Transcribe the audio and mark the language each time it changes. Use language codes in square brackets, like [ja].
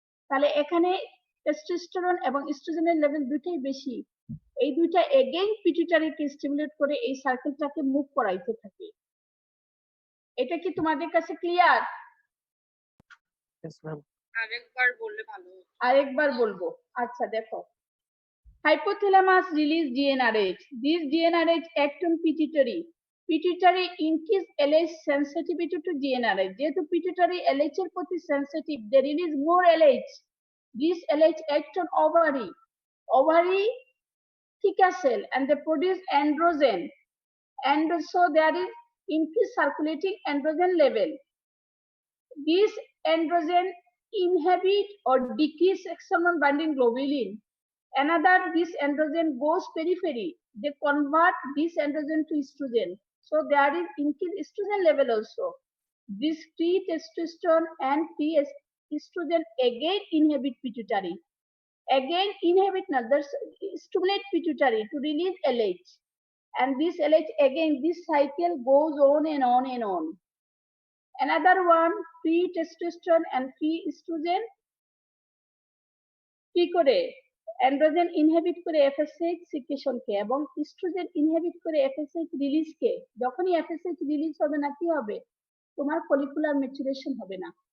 [bn] তাহলে এখানে টেস্টোস্টেরন এবং ইস্ট্রোজেনের লেভেল দুটোই বেশি, এই দুইটা এগেইন পিটুইটারিকে স্টিমুলেট করে এই সার্কেলটাকে মুভ করাইতে থাকে। এটা কি তোমাদের কাছে ক্লিয়ার? [en] Yes, ma'am. [bn] আরেকবার বললে ভালো হতো। আরেকবার বলবো, আচ্ছা দেখো, [en] hypothalamus release GnRH. These GnRH act on pituitary. Pituitary increase LH sensitivity to GnRH. [bn] যেহেতু [en] pituitary LH [bn] এর প্রতি [en] sensitive, they release more LH. This LH act on ovary. Ovary theca cell and they produce androgen. And so there is increased circulating androgen level. This androgen inhibit or decrease sex hormone binding globulin. Another, this androgen goes periphery, they convert this androgen to estrogen, so there is increased estrogen level also. This free testosterone and free estrogen again inhibit pituitary, again inhibit another, stimulate pituitary to release LH, and this LH again, this cycle goes on and on and on. Another one, free testosterone and free estrogen [bn] কি করে androgen inhibit করে FSH সিক্রেশনকে এবং oestrogen inhibit করে FSH রিলিজকে। যখনই FSH release হবে না, কি হবে, তোমার ফলিকুলার ম্যাচুরেশন হবে না।